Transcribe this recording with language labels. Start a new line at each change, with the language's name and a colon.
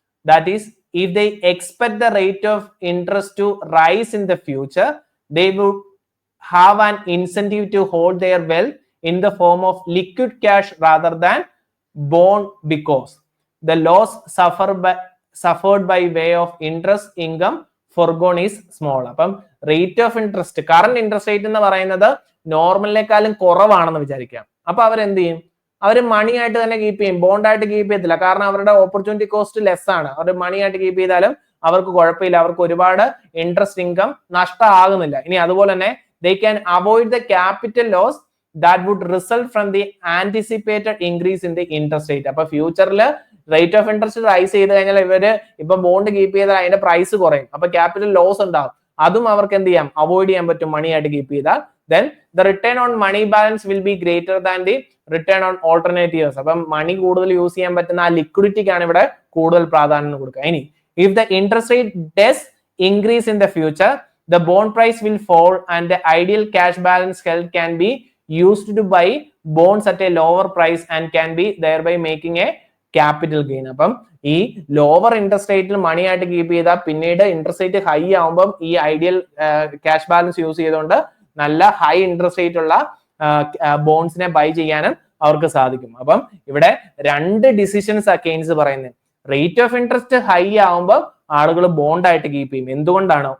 English: that is, if they expect the rate of interest to rise in the future, they would have an incentive to hold their wealth in the form of liquid cash rather than bond, because the loss suffered by way of interest income forgone is small.
Malayalam: അപ്പം rate of interest, current interest rate എന്ന് പറയുന്നത് നോർമലിനേക്കാളും കുറവാണെന്ന് വിചാരിക്കാം. അപ്പൊ അവരെന്ത് ചെയ്യും, അവർ മണി ആയിട്ട് തന്നെ കീപ്പ് ചെയ്യും, ബോണ്ട് ആയിട്ട് കീപ്പ് ചെയ്യത്തില്ല, കാരണം അവരുടെ ഓപ്പർച്യൂണിറ്റി കോസ്റ്റ് ലെസ് ആണ്. അവർ മണി ആയിട്ട് കീപ്പ് ചെയ്താലും അവർക്ക് കുഴപ്പമില്ല, അവർക്ക് ഒരുപാട് ഇൻട്രസ്റ്റ് ഇൻകം നഷ്ടമാകുന്നില്ല. ഇനി അതുപോലെ തന്നെ
English: they can avoid the capital loss that would result from the anticipated increase in the interest rate.
Malayalam: അപ്പൊ ഫ്യൂച്ചറിൽ റേറ്റ് ഓഫ് ഇൻട്രസ്റ്റ് റൈസ് ചെയ്ത് കഴിഞ്ഞാൽ ഇവര് ഇപ്പൊ ബോണ്ട് കീപ്പ് ചെയ്താൽ അതിന്റെ പ്രൈസ് കുറയും, അപ്പൊ ക്യാപിറ്റൽ ലോസ് ഉണ്ടാവും. അതും അവർക്ക് എന്ത് ചെയ്യാം, അവോയ്ഡ് ചെയ്യാൻ പറ്റും മണി ആയിട്ട് കീപ്പ് ചെയ്താൽ.
English: Then the return on money balance will be greater than the return on alternatives.
Malayalam: അപ്പം മണി കൂടുതൽ യൂസ് ചെയ്യാൻ പറ്റുന്ന ആ ലിക്വിഡിറ്റിക്കാണ് ഇവിടെ കൂടുതൽ പ്രാധാന്യം കൊടുക്കുക.
English: ഇനി if the interest rate does increase in the future, the bond price will fall and the ideal cash balance held can be used to buy bonds at a lower price and can be thereby making a capital gain.
Malayalam: അപ്പം ഈ lower interest റേറ്റിൽ മണി ആയിട്ട് keep ചെയ്താൽ പിന്നീട് interest rate high ആവുമ്പം ഈ ideal cash balance use ചെയ്തുകൊണ്ട് നല്ല ഹൈ ഇൻട്രസ്റ്റ് റേറ്റ് ഉള്ള ബോൺസിനെ ബൈ ചെയ്യാനും അവർക്ക് സാധിക്കും. അപ്പം ഇവിടെ രണ്ട് ഡിസിഷൻസ് കെയ്ൻസ് പറയുന്നത്. റേറ്റ് ഓഫ് ഇൻട്രസ്റ്റ് ഹൈ ആവുമ്പോൾ ആളുകൾ ബോണ്ട് ആയിട്ട് കീപ്പ് ചെയ്യും. എന്തുകൊണ്ടാണ്?